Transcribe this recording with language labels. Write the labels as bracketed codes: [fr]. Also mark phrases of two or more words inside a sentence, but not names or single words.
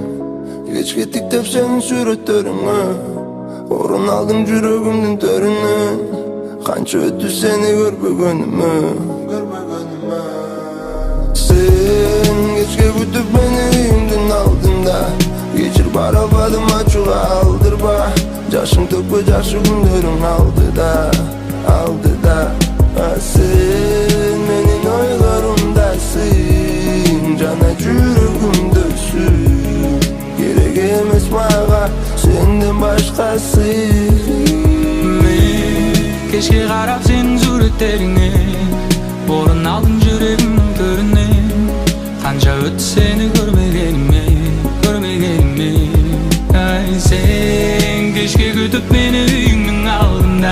[kk] Кешке тиктеп сенің суреттеріңе, орын алдым жүрегімнің төрінен. Қанша өтті сені көрбегеніме. Сен кешке күтіп мені үйіңдің алдында. Кешір [ky] бара албадым ачуға алдырба. Жашың төкпе жакшы күндөрүң алдыда. Сен менин ойлорумдасың, жана жүрөгүмдөсүң. Керек эмес мага сенден башкасы. [kk] Кешке қарап сенің суреттеріңе, орын алдым жүрегімнің төрінен. Қанша өтті сені көрмегеніме. Сен кешке күтіп мені үйіңнің алдында.